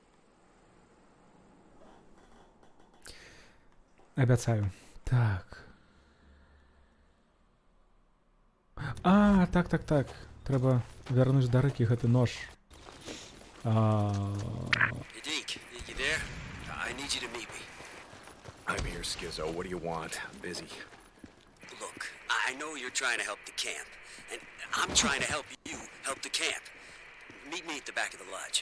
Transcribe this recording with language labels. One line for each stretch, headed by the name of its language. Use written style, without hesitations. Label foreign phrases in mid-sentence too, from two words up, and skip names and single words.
Belarusian: Абяцаю. Так. А, так. Трэба вярнуць да рыкі гэты нож.
English: Hey, Deke, you there? I need you to meet me. I'm here, Skizzo. What do you want? I'm busy. Look, I know you're trying to help the camp, and I'm trying to help you help the camp. Meet me at the back of the lodge.